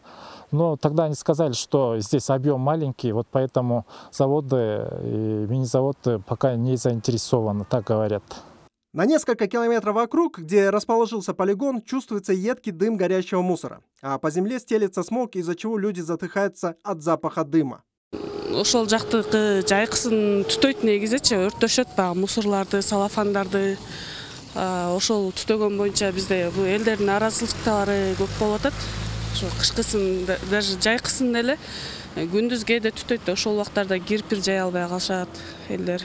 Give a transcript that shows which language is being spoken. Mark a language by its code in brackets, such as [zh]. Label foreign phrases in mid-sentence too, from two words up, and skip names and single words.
[ru] Но тогда они сказали, что здесь объем маленький, вот поэтому заводы и мини-заводы пока не заинтересованы, так говорят. На несколько километров вокруг, где расположился полигон, чувствуется едкий дым горящего мусора. А по земле стелется смог, из-за чего люди затыхаются от запаха дыма. [ky] Ошол жактыкы жайкысын түтөйт негизичи, өрттөшөт баягы мусорларды, салафандарды. Ошол түтөгөн боюнча бизде бул элдердин нааразычылыктары көп болуп атат. Кышкысын, даже жайкысын эле күндүз кээде түтөйт, ошол убактарда кирпир жая албай калышат элдер.